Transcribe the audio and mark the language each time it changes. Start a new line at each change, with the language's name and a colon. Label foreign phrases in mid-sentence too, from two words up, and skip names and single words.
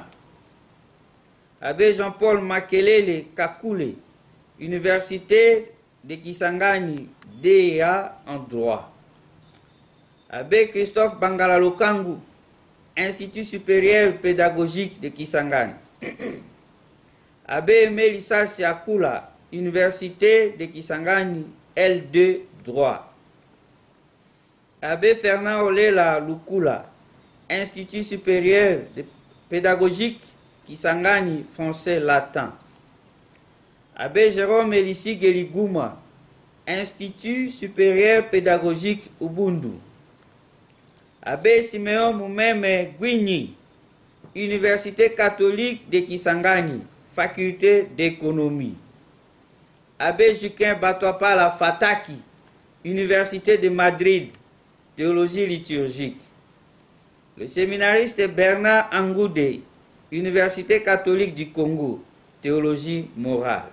French: Abbé Jean-Paul Makelele Kakule, Université de Kisangani, DEA en droit. Abbé Christophe Bangala Lokangu, Institut supérieur pédagogique de Kisangani. Abbé Melissa Siakula, Université de Kisangani, L2 droit. Abbé Fernand Olela Lukula, Institut supérieur pédagogique Kisangani, français latin. Abbé Jérôme Elissi Geliguma, Institut supérieur pédagogique Ubundu. Abbé Siméon Moumeme Gwini, Université catholique de Kisangani, faculté d'économie. Abbé Juquin Batouapala Fataki, Université de Madrid, théologie liturgique. Le séminariste Bernard Angoudé, Université catholique du Congo, théologie morale.